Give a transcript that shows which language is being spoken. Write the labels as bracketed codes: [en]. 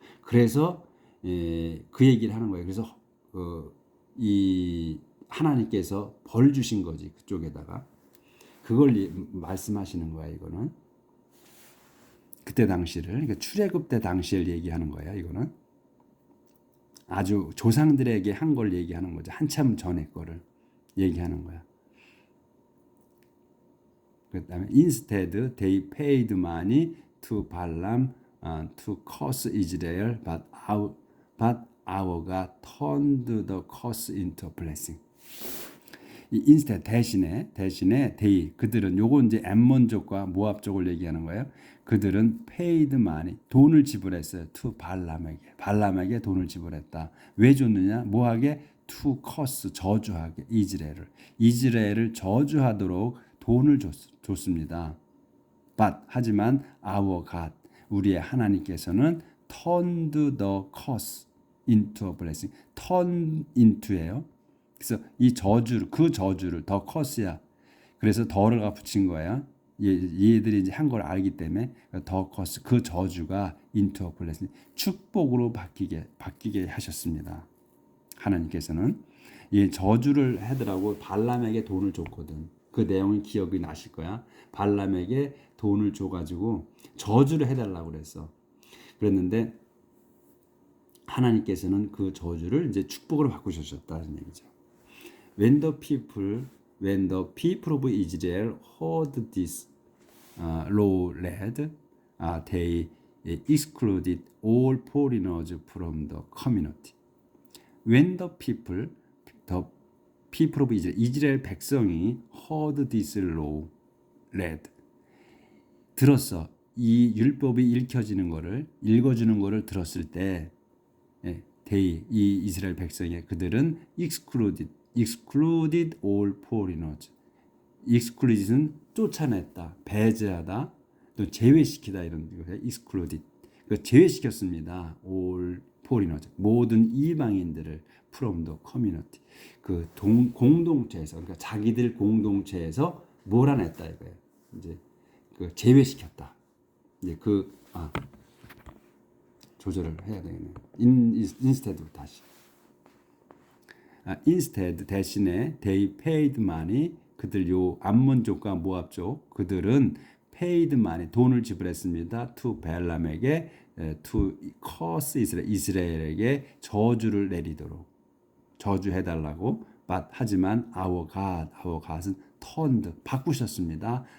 [ko] 그래서 그 얘기를 하는 거예요. 그래서 이 하나님께서 벌 주신 거지 그쪽에다가 그걸 말씀하시는 거야. 이거는 그때 당시를 그러니까 출애굽 때 당시를 얘기하는 거야. 이거는 아주 조상들에게 한 걸 얘기하는 거죠. 한참 전에 거를 얘기하는 거야. 그다음에 [en] instead they paid money to Balaam to curse Israel, but our God turned the curse into a blessing. [ko] 이 instead 대신에 they 그들은 요거 이제 엠몬족과 모압족을 얘기하는 거예요. 그들은 [en] paid money [ko] 돈을 지불했어요. to 발람에게 돈을 지불했다. 왜 줬느냐? 뭐하게? [en] to curse [ko] 저주하게 이스라엘을 저주하도록 돈을 줬습니다. [en] But [ko] 하지만 [en] our God [ko] 우리의 하나님께서는 [en] turned the curse into a blessing. turn into예요. [ko] 그래서 이 저주를 더 curse야. 그래서 더를 붙인 거야. 얘들이 이제 한 걸 알기 때문에 더 curse 그 저주가 [en] into a blessing [ko] 축복으로 바뀌게 하셨습니다. 하나님께서는 이 저주를 하더라고 발람에게 돈을 줬거든. 그 내용이 기억이 나실 거야. 발람에게 돈을 줘가지고 저주를 해달라고 그랬어. 그랬는데 하나님께서는 그 저주를 이제 축복으로 바꾸셨다는 얘기죠. [en] When the people of Israel heard this law read, they excluded all foreigners from the community. When the people of Israel, [ko] 이스라엘 백성이 [en] heard this law, read, [ko] 들었어. 이 율법이 읽어주는 거를 들었을 때, 이 이스라엘 백성이 그들은 [en] excluded all foreigners. [ko] excluded는 쫓아냈다, 배제하다, 또 제외시키다 이런 거예요. [en] excluded. [ko] 제외시켰습니다. [en] all foreigners. [ko] 모든 이방인들을 [en] from the community. [ko] 공동체에서, 그러니까 자기들 공동체에서 몰아냈다 이거예요. 이제 제외시켰다. 이제 조절을 해야 되겠네요. instead 다시. [en] instead [ko] 대신에 [en] they paid money. [ko] 그들 요 암몬족과 모압족 그들은 [en] paid money [ko] 돈을 지불했습니다. to 벨람에게 [en] to curse [ko] 이스라엘에게 저주를 내리도록 저주해달라고. 하지만 [en] our God [ko] 은 [en] turned [ko] 바꾸셨습니다.